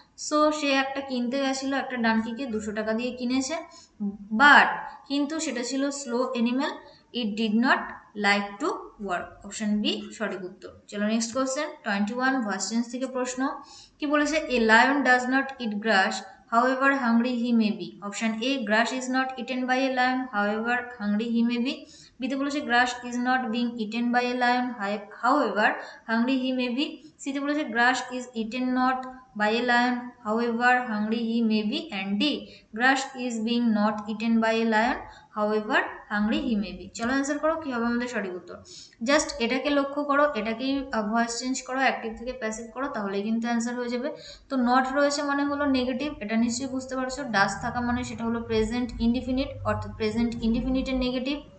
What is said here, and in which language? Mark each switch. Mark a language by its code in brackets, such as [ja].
[bn] So সে একটা কিনতে গেছিলো, একটা ডানকিকে 200 টাকা দিয়ে কিনেছে, বাট কিন্তু সেটা ছিল slow animal, it did not like to work. Option B সঠিক উত্তর। চলো নেক্সট কোশ্চেন 21 ভার্স টেন্স থেকে প্রশ্ন কি বলেছে a lion does not it glass however hungry he may be. [en] Option A grass is not eaten by a lion however hungry he may be. B তে বলেছে grass is not being eaten by a lion however hungry he may be. C তে বলেছে grass is eaten not by a lion however hungry he may be. And D grass is being not eaten by a lion however hungry he may be. [bn] চলো answer করো কি হবে আমাদের সঠিক উত্তর। Just এটাকে লক্ষ্য করো, এটাকেই ভয়েস চেঞ্জ করো, অ্যাক্টিভ থেকে প্যাসিভ করো, তাহলেই কিন্তু অ্যান্সার হয়ে যাবে। তো নট রয়েছে মানে হলো নেগেটিভ, এটা নিশ্চয়ই বুঝতে পারছো। ডাস থাকা মানে সেটা হলো প্রেজেন্ট ইনডিফিনিট, অর্থাৎ প্রেজেন্ট ইনডিফিনিটের নেগেটিভ।